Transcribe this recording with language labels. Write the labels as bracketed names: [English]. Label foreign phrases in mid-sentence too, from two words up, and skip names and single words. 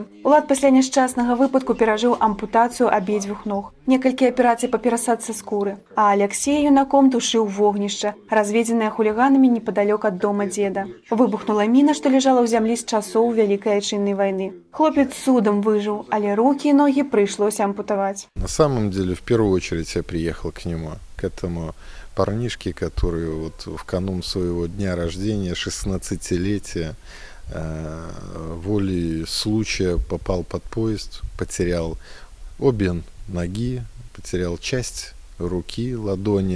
[Belarusian] Улад пасля няшчаснага выпадку перажыў ампутацыю абедзвюх ног, некалькі аперацый па перасадцы скуры, а Алексей юнаком тушыў вогнішча, разведзенае хуліганамі непадалёк ад дома дзеда. Выбухнула міна, што ляжала ў зямлі з часоў Вялікай Айчыннай вайны. Хлопец цудам выжыў, але рукі і ногі прыйшлося ампутаваць. [Russian] На самом деле, в первую очередь я приехал к нему, к этому парнишке, который вот в канун своего дня рождения, 16-летия, волей случая попал под поезд, потерял обе ноги, потерял часть руки, ладони.